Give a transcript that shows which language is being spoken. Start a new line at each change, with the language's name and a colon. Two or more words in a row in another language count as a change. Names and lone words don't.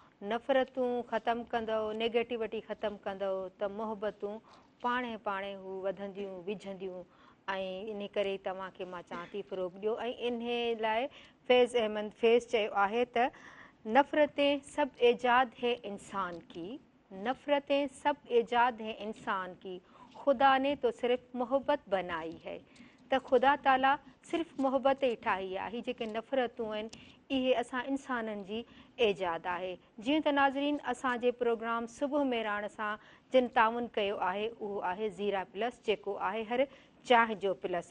Sindhi: نفرتون ختم ڪندؤ، نيگيٽوٽي ختم ڪندؤ، ته محبتون پاڻ پاڻ هو وڌنديون، وجهنديون. ۽ ان ڪري توهان کي مان چوان ٿي، فروغ ڏيو. ۽ ان لاءِ فيض احمد فيض چيو آهي ته،
Urdu: "نفرتين سب ايجاد ہے انسان کی، نفرتين سب ايجاد ہے انسان کی، خدا نے تو صرف محبت بنائي ہے."
Sindhi: ته خدا تعاليٰ صرف محبت ئي ٺاهي آهي. هي جيڪي نفرتون آهن، اهي اسان انسانن جي ايجاد آهي. جيئن ته ناظرين، اسان جي پروگرام صبح مهراڻ سان جن تعاون ڪيو آهي، اهو آهي زيرا پلس، جيڪو آهي هر چانهه جو پلس.